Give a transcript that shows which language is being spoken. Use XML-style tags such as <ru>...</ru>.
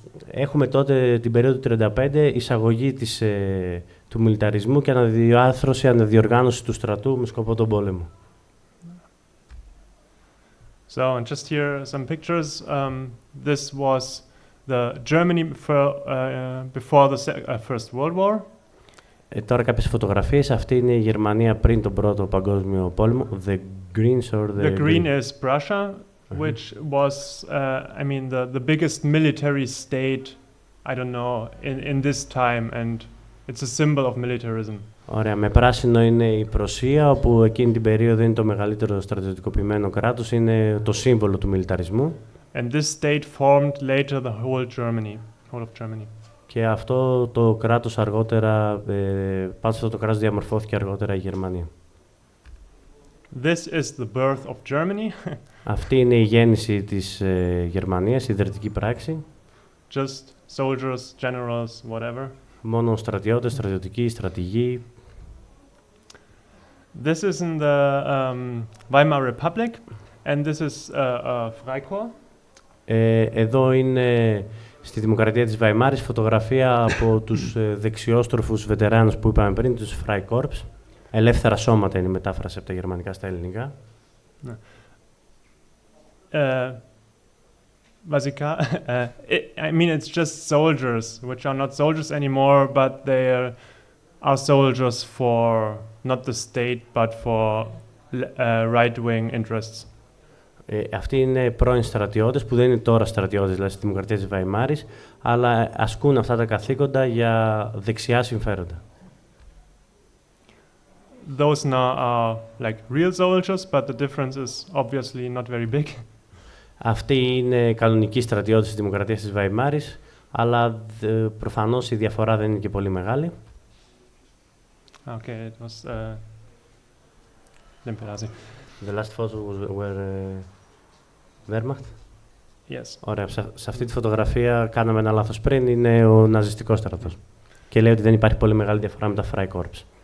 <el>Έχουμε τότε την περίοδο του 1935 εισαγωγή του μιλιταρισμού και αναδιάρθρωση, αναδιοργάνωση του στρατού με σκοπό τον πόλεμο.</el> <en>So, and just here some pictures. This was the Germany before the First World War.</en> <el>Τώρα κάποιες φωτογραφίες. Αυτή είναι η Γερμανία πριν τον Πρώτο Παγκόσμιο Πόλεμο.</el> <en>The Greens or the green is Prussia, which was, I mean, the biggest military state, I don't know, in this time, and it's a symbol of militarism.</en> <el>Ωραία. Με πράσινο είναι η Πρωσία, όπου εκείνη την περίοδο είναι το μεγαλύτερο στρατιωτικοποιημένο κράτος, είναι το σύμβολο του μιλιταρισμού.</el> <en>And this state formed later the whole of Germany.</en> <el>Και αυτό το κράτος αργότερα, πάνω σε αυτό το κράτος διαμορφώθηκε αργότερα η Γερμανία.</el> <en>This is the birth of Germany.</en> <el>Αυτή είναι η γέννηση της Γερμανίας, η ιδρυτική πράξη.</el> <en>Just soldiers, generals, whatever.</en> <el>Μόνο στρατιώτες, στρατιωτικοί, στρατηγοί.</el> <en>This is in the Weimar Republic, and this is Freikorps.</en> <el>Εδώ είναι στη Δημοκρατία της Βαϊμάρης φωτογραφία από τους δεξιόστροφους βετεράνους που είπαμε πριν, τους Freikorps. Ελεύθερα σώματα είναι η μετάφραση από τα γερμανικά στα ελληνικά.</el> <en>Βασικά, I mean, it's just soldiers, which are not soldiers anymore, but they are soldiers for not the state, but for right-wing interests.</en> <el>Αυτοί είναι πρώην στρατιώτες, που δεν είναι τώρα στρατιώτες, δηλαδή στη Δημοκρατία της Βαϊμάρης, αλλά ασκούν αυτά τα καθήκοντα για δεξιά συμφέροντα.</el> <en>Those now are like real soldiers, but the difference is obviously not very big.</en> <el>Αυτοί είναι κανονικοί στρατιώτες της Δημοκρατίας της Βαϊμάρης, αλλά προφανώς η διαφορά δεν είναι και πολύ μεγάλη.</el> <en>Okay, it was The last photo were Wehrmacht. Yes.</en> <el>Ωραία. Σε αυτή τη φωτογραφία κάναμε ένα λάθος πριν, είναι ο ναζιστικός στρατός. Και λέει ότι δεν υπάρχει πολύ μεγάλη διαφορά με τα Freikorps.</el>